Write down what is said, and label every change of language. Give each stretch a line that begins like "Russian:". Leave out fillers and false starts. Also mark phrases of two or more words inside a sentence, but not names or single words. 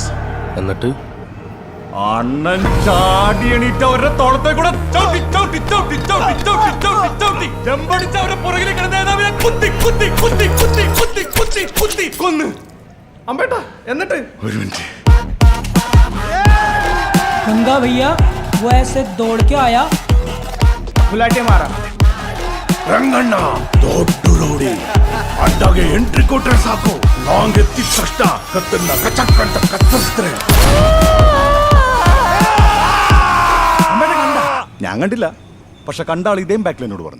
Malayalam: എന്നിട്ട് അണ്ണൻ ചാടി എണീറ്റ് അവരുടെ തോളത്തെ കൂടെ ചവിട്ടി ചവിട്ടി ചവിട്ടി ചവിട്ടി ചവിട്ടി ചവിട്ടി ചവിട്ടി ചെമ്പടിച്ച് അവരുടെ പുറകിൽ കിടന്ന നേതാവിനെ കുത്തി കുത്തി കുത്തി കുത്തി കുത്തി കുത്തി കുത്തി കൊന്ന്. അമ്പേട്ടാ, എന്നിട്ട് ഒരു മിനിറ്റ്.
Hindi: गंगा भैया वो ऐसे दौड़ के आया, बुलाटे मारा.
Kannada: ರಂಗಣ್ಣ ದೊಡ್ಡ ರೋಡಿ ಅಡ್ಡಾಗೆ ಎಂಟ್ರಿ ಕೊಟ್ರೆ ಸಾಕು, ಲಾಂಗ್ ಎತ್ತಿದ ತಕ್ಷಣ ಕತ್ತನ್ನ ಕಚಕ್ ಅಂತ ಕತ್ತರಿಸ್ತಾರೆ.
Malayalam: ഞാൻ കണ്ടില്ല, പക്ഷെ കണ്ട ആൾ ഇതേം ബാക്കിൽ എന്നോട് പറഞ്ഞു.